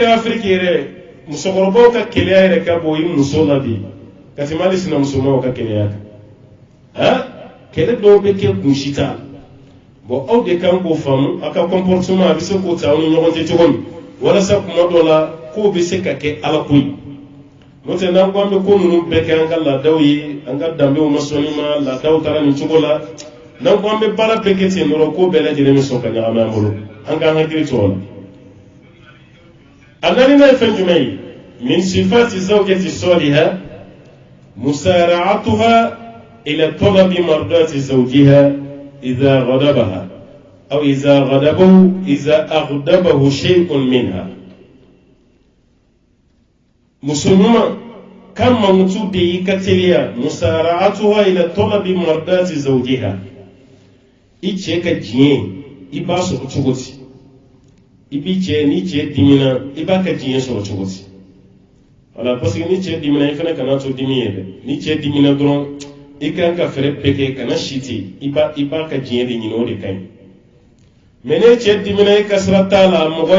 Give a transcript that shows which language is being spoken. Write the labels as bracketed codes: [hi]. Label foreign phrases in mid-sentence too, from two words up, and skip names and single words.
[bm] Afiriki yɛrɛ musokɔrɔbaw ka keleya yɛrɛ ka bon i muso la bi ka tɛmɛ hali sinamusomaw ka keleya kan kɛlɛ dɔw bɛ kɛ kunsi t'a la bon aw de kan k'o faamu a ka comportement a bɛ se k'o ta aw ni ɲɔgɔn cɛ cogo min walasa kuma dɔ la k'o bɛ se ka kɛ ala ko ye n'o tɛ n'an ko an bɛ ko ninnu bɛɛ kɛ an ka laadaw ye an ka danbew ma sɔnni ma laadaw taara nin cogo la n'an ko an bɛ baara bɛɛ kɛ ten dɔrɔn ko bɛɛ lajɛlen bɛ sɔn ka ɲagami an bolo an k'an hakili to o la a naaninan ye fɛn jumɛn ye min [ar] صفات الزوجة الصالحة مسارعتها إلى طلب مرضاة زوجها إذا غضبها أو إذا أغضبه شيء منها [bm] muso ɲuman kan mankutu de y'i ka teliya [ar] مسارعتها إلى طلب مرضاة زوجها [bm] i cɛ ka diɲɛ i b'a sɔrɔ cogo di i b'i cɛ ni cɛ dimina i b'a ka diɲɛ sɔrɔ cogo di wala parce que ni cɛ dimina i fana kana to dimi ye dɛ ni cɛ dimina dɔrɔn i kan ka fɛrɛ bɛɛ kɛ kana si ten i b'a ka diɲɛ de ɲini o de ka ɲi mais ne cɛ dimina i ka sira t'a la mɔgɔ i